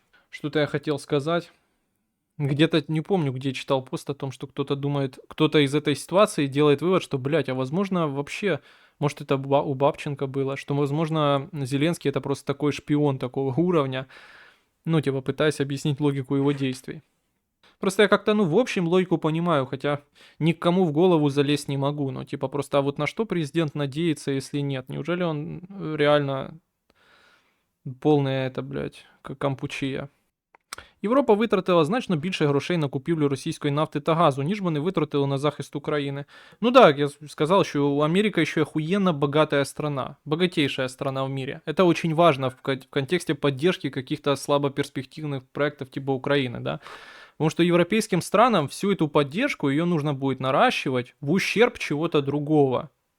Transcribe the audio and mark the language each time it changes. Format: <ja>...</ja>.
<ru>Что-то я хотел сказать. Где-то, не помню, где читал пост о том, что кто-то думает, кто-то из этой ситуации делает вывод, что, блядь, а возможно вообще, может это у Бабченко было, что, возможно, Зеленский это просто такой шпион такого уровня, ну, типа, пытаясь объяснить логику его действий. Просто я как-то, ну, в общем, логику понимаю, хотя никому в голову залезть не могу. Ну, типа, просто а вот на что президент надеется, если нет? Неужели он реально полная это, блядь, кампучія?</ru> <uk>Європа витратила значно більше грошей на купівлю російської нафти та газу, ніж вони витратили на захист України.</uk> <ru>Ну да, я сказал, что Америка еще охуенно богатая страна, богатейшая страна в мире. Это очень важно в контексте поддержки каких-то слабоперспективных проектов типа Украины, да. Потому что европейским странам всю эту поддержку ее нужно будет наращивать в ущерб чего-то другого.</ru>